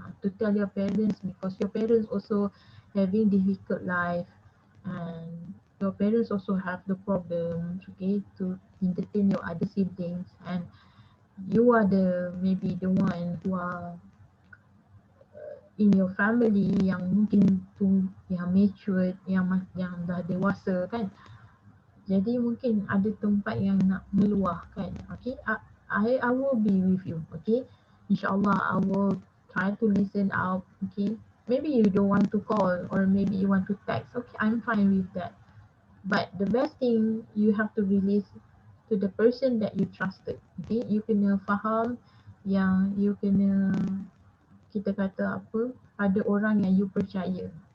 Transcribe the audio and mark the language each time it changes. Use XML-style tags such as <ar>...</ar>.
<en>To tell your parents, because your parents also having difficult life, and your parents also have the problems, okay, to entertain your other siblings, and you are the maybe the one who are in your family</en> <ms>yang mungkin tu yang matured, yang dah dewasa kan. Jadi mungkin ada tempat yang nak meluahkan.</ms> <en>Okay, I will be with you. Okay, insyaAllah I will try to listen out. Okay, maybe you don't want to call, or maybe you want to text. Okay, I'm fine with that. But the best thing, you have to release to the person that you trusted.</en> <ms>Okay, you kena faham yang you kena, kita kata apa, pada orang yang you percaya.</ms>